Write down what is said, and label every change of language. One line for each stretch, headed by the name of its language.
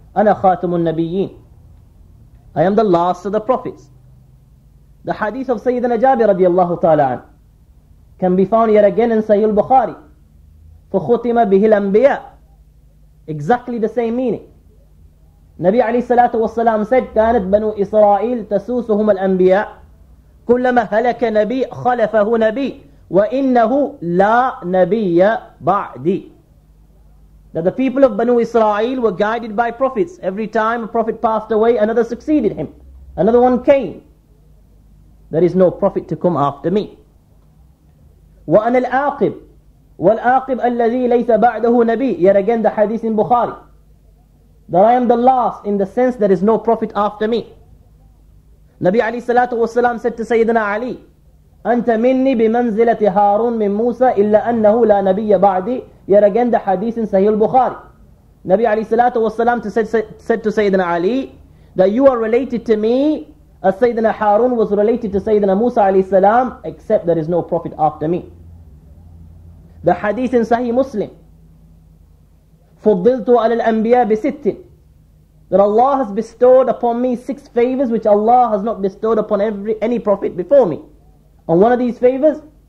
Arabic: Ana khatamun nabiyyin,
English: I am the last of the prophets. The hadith of Sayyidina Jabir radiyallahu ta'ala an can be found yet again in Sahih al-Bukhari.
Arabic: فَخُتِمَ بِهِ الْأَنْبِيَاء,
English: exactly the same meaning.
Arabic: Nabi alayhi salatu wassalam
English: said,
Arabic: كانت بنو إسرائيل تسوسهم الأنبياء كلما هلك نبي خلفه نبي وإنه لا نبي بعدي.
English: That the people of Banu Israel were guided by prophets. Every time a prophet passed away, another succeeded him. Another one came. There is no prophet to come after me.
Arabic: وَأَنَا الْآقِبْ وَالْآقِبْ الَّذِي لَيْسَ بَعْدَهُ نَبِي.
English: Yet again the hadith in Bukhari. That I am the last in the sense there is no prophet after me.
Arabic: Nabi alayhi salatu wasalam
English: said to Sayyidina Ali,
Arabic: أنت مني بمنزلة هارون من موسى إلا أنه لا نبي بعدي.
English: Yet again the hadith in Sahih al-Bukhari. Nabi alayhi salatu wasalam said to Sayyidina Ali that you are related to me as Sayyidina Harun was related to Sayyidina Musa alayhi salam, except there is no prophet after me. The hadith in Sahih Muslim,
Arabic: فضلت على الأنبياء بست,
English: that Allah has bestowed upon me 6 favors which Allah has not bestowed upon any prophet before me. And one of these favors,